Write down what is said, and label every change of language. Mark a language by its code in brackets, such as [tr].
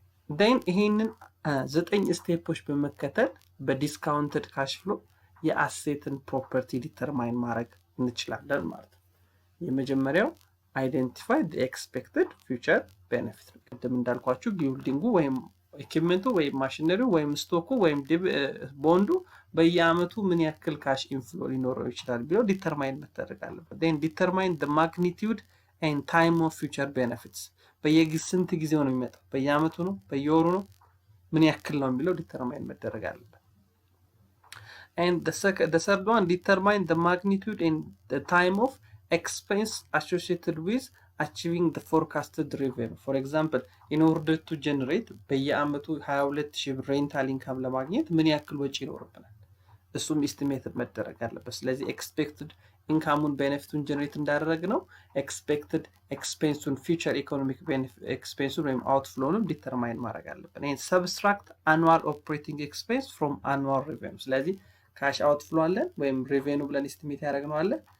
[am] then ይሄንን 9 ስቴፖች በመከተል በዲስካውንትድ ካሽ ፍሎ የአሴትን ፕሮፐርቲ ዲተርማይን ማድረግ እንችላለን ማለት ነው። የመጀመሪያው [en] identify the expected future benefit። [am] ቅድም እንዳልኳችሁ ቢልዲንጉ ወይም ኢኩዊፕመንቱ ወይም ማሽነሪው ወይም ስቶኩ ወይም ቦንዱ በየአመቱ ምን ያክል ካሽ ኢንፍሎ ሊኖረው ይችላል ብሎ ዲተርማይን መደረግ አለበት። [en] then determine the magnitude and time of future benefits። [am] በየስንት ጊዜው ነው የሚመጣው? በየአመቱ ነው? በየወሩ ነው? ምን ያክል ነው የሚለው ዲተርማይን መደረግ አለበት። [en] and the third one determine the magnitude and the time of expense associated with achieving the forecasted revenue. for example in order to generate [am] በየአመቱ 22,000 ብር ሬንታል ኢንካም ለማግኘት ምን ያክል ወጪ ይኖርብናል? እሱም ኤስቲሜትድ መደረግ አለበት። ስለዚህ ኤክስፔክትድ ኢንካሙን ቤኔፊቱን ጀነሬት እንዳደረግ ነው ኤክስፔክትድ ኤክስፔንሱን ፊውቸር ኢኮኖሚክ ኤክስፔንሱን ወይም አውትፍሎውን ዲተርማይን ማድረግ አለበት። ይሄን [en] ሰብስትራክት አኑዋል ኦፕሬቲንግ ኤክስፔንስ ፍሮም አኑዋል ሬቬኒው። [am] ስለዚህ ካሽ አውትፍሎ አለን ወይም ሬቬኒው ብለን ኤስቲሜት ያደረግነው አለ